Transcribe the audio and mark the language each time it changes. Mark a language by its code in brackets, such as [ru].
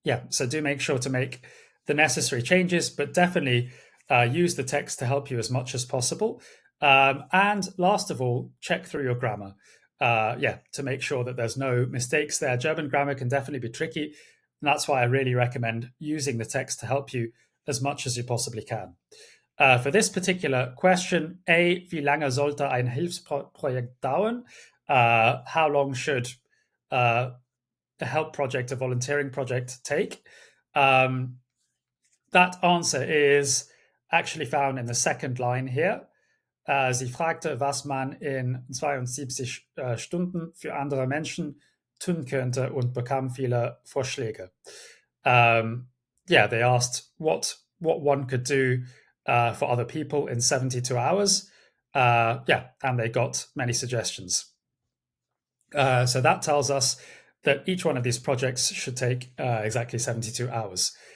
[en] So do make sure to make the necessary changes, but definitely use the text to help you as much as possible. And last of all, check through your grammar. To make sure that there's no mistakes there. German grammar can definitely be tricky. And that's why I really recommend using the text to help you as much as you possibly can. For this particular question, [de] A, wie lange sollte ein Hilfsprojekt dauern? [en] How long should a help project, a volunteering project take? That answer is actually found in the second line here. [de] Sie fragte, was man in 72 Stunden für andere Menschen tun könnte und bekam viele Vorschläge. [en] They asked what one could do for other people in 72 hours. And they got many suggestions. So that tells us that each one of these projects should take exactly 72 hours.